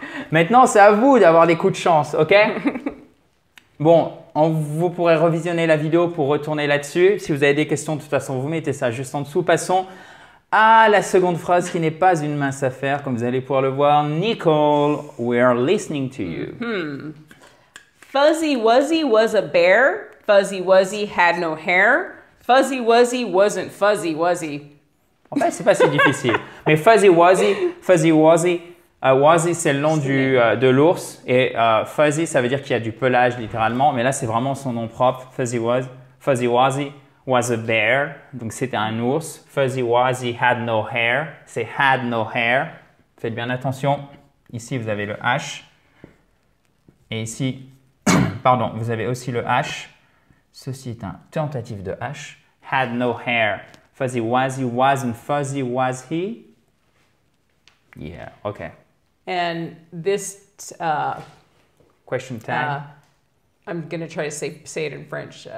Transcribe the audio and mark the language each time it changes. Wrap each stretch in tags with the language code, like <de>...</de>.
<fr>Maintenant, c'est à vous d'avoir des coups de chance, ok? Bon, vous pourrez revisionner la vidéo pour retourner là-dessus. Si vous avez des questions, de toute façon, vous mettez ça juste en dessous. Passons Ah, la seconde phrase qui n'est pas une mince affaire, comme vous allez pouvoir le voir.</fr> <en>Nicole, we are listening to you. Fuzzy Wuzzy was a bear. Fuzzy Wuzzy had no hair. Fuzzy Wuzzy wasn't fuzzy, was he?</en> <fr>En fait, c'est pas si difficile. Mais Fuzzy Wuzzy, Wuzzy, c'est le nom de l'ours. Et Fuzzy, ça veut dire qu'il y a du pelage, littéralement. Mais là, c'est vraiment son nom propre.</fr> <en>Fuzzy Wuzzy was a bear.</en> <fr>Donc, c'était un ours.</fr> <en>Fuzzy Wuzzy had no hair.</en> <fr>C'est</fr> <en>had no hair.</en> <fr>Faites bien attention. Ici, vous avez le H. Et ici, pardon, vous avez aussi le H. Ceci est un tentative de H.</fr> <en>Had no hair. Fuzzy Wuzzy wasn't fuzzy, was he? Yeah, okay. And this, Question tag. I'm going to try to say it in French.</en>